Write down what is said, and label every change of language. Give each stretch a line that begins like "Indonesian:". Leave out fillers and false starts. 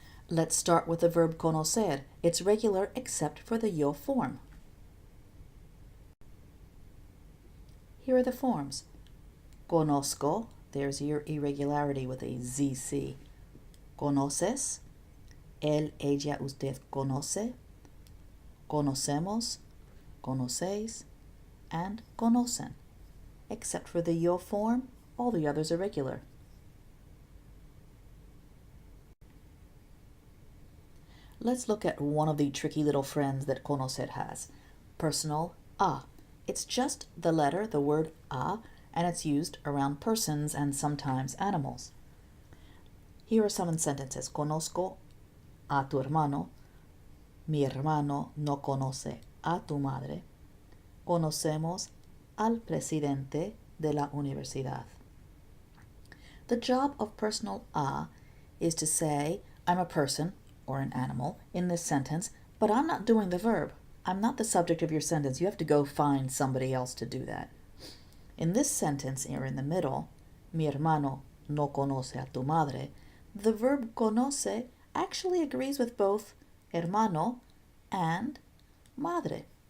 English: Let's start with the verb conocer. It's regular except for the yo form. Here are the forms. Conozco, there's your irregularity with a ZC.
Spanish: Conoces, él, ella, usted conoce. Conocemos, conocéis, and conocen.
English: Except for the yo form, all the others are regular. Let's look at one of the tricky little friends that conocer has. Personal a. It's just the letter, the word a, and it's used around persons and sometimes animals. Here are some sentences.
Spanish: Conozco a tu hermano. Mi hermano no conoce a tu madre. Conocemos al presidente de la universidad.
English: The job of personal a is to say, I'm a person, or an animal, in this sentence, but I'm not doing the verb. I'm not the subject of your sentence. You have to go find somebody else to do that. In this sentence, here in the middle,
Spanish: mi hermano no conoce a tu madre,
English: the verb conoce actually agrees with both hermano and madre.